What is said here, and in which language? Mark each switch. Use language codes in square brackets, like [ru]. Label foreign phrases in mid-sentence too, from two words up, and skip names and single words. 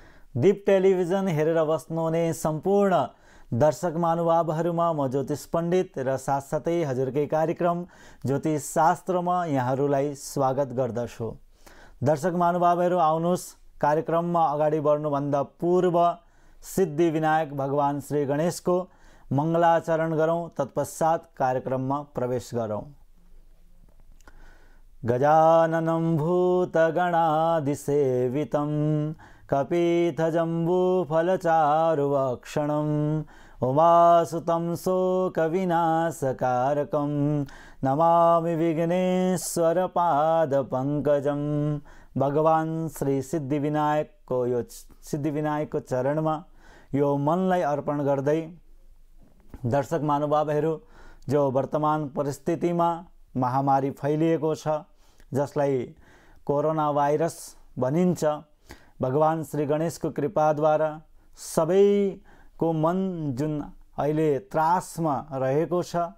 [ne] दीप टेलिभिजन हेरेर बस्नुहुने सम्पूर्ण दर्शक महानुभावहरुमा म ज्योतिष पण्डित र साथसाथै हजुरकै कार्यक्रम ज्योतिष शास्त्रमा यहाँहरूलाई स्वागत गर्दछु। दर्शक महानुभावहरु आउनुस्, कार्यक्रममा अगाडि बढ्नुभन्दा पूर्व सिद्धि विनायक भगवान श्री गणेशको मङ्गलाचरण गरौं, तत्पश्चात कार्यक्रममा प्रवेश गरौं। [sa] गजाननं भूतगणादिसेवितं कपितजम्बूफलचारुभक्षणं उमासुतं शोकविनाशकारकं नमामि विघ्नेश्वरपादपङ्कजं। [ne] भगवान श्री सिद्धिविनायकको चरणमा यो मनलाई अर्पण गर्दै दर्शक महानुभावहरू, जो वर्तमान परिस्थितिमा महामारी फैलिएको छ, जसलाई कोरोना भाइरस भनिन्छ, भगवान श्री गणेशको कृपाद्वारा सबैको मन जुन अहिले त्रासमा रहेको छ,